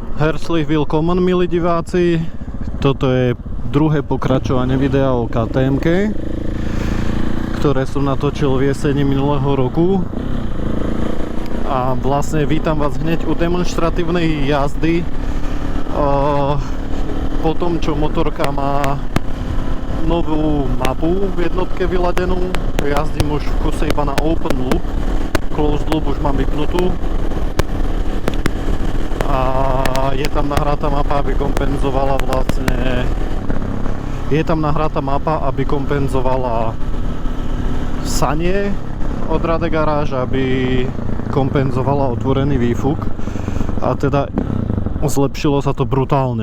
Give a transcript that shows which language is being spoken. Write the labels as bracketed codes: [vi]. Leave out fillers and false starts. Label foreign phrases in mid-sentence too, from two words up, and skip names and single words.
[de] Herzlich willkommen, [sk] milí diváci. Toto je druhé pokračovanie videa o KTM-ke, ktoré som natočil v jeseni minulého roku. A vlastne vítam vás hneď u demonstratívnej jazdy po tom, čo motorka má novú mapu v jednotke vyladenú. Jazdím už v kuse iba na [en] open loop, closed loop [sk] už mám vypnutú. A je tam nahratá mapa, aby kompenzovala sanie od Rade Garáž, aby kompenzovala otvorený výfuk, a teda zlepšilo sa to brutálne.